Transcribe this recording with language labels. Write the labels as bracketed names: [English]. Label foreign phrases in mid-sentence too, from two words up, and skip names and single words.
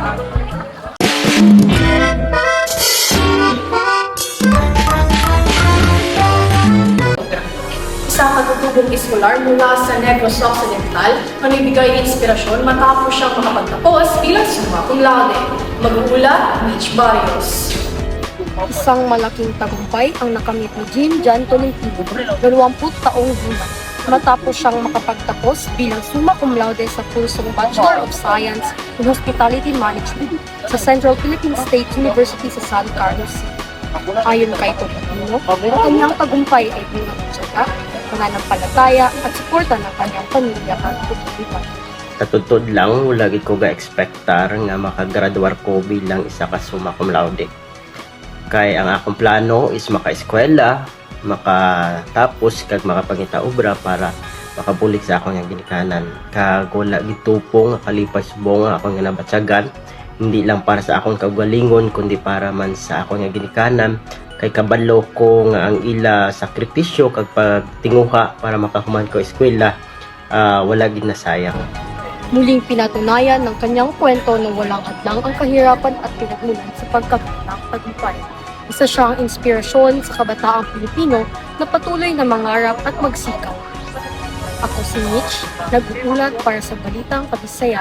[Filipino] Isang katutubong eskolar mula sa Negros Occidental na nagbigay inspirasyon matapos siyang makapagtapos bilang [Latin] summa cum laude. [Filipino] Mag-uula, Mitch Barrios. Isang malaking tagumpay ang nakamit ni Jim John Tolentino, 20 taong gulang, matapos siyang makapagtapos bilang [Latin] summa cum laude [Filipino] sa kursong Bachelor of Science in Hospitality Management sa Central Philippine State University sa San Carlos City. Ayon kay Tolentino, ang kanyang tagumpay ay bunga ng tiyaga, pananampalataya at suporta ng kanyang pamilya at komunidad. [Hiligaynon] Katutod lang, wala gid ko ga-expectar nga makagraduar ko bilang isa ka [Latin] summa cum laude. [Hiligaynon] Kay ang akong plano is maka-eskwela, makatapos kag makapangita obra para makabulik sa akong nga ginikanan. Kag wala gitupong kalipas subong akong nga nabatyagan, hindi lang para sa akong kaugalingon kundi para man sa akong nga ginikanan. Kay kabalo ko nga ang ila sakripisyo kag pagtinguha para makahuman ko eskwela, wala gid nasayang. [Filipino] Muling pinatunayan ng kanyang kwento na walang hadlang ang kahirapan at pinagmulan sa pagkakita ng tagumpay. Isa siyang inspirasyon sa kabataang Pilipino na patuloy na mangarap at magsikap. Ako si Mitch, nag-uulat para sa Balitang Kabisaya.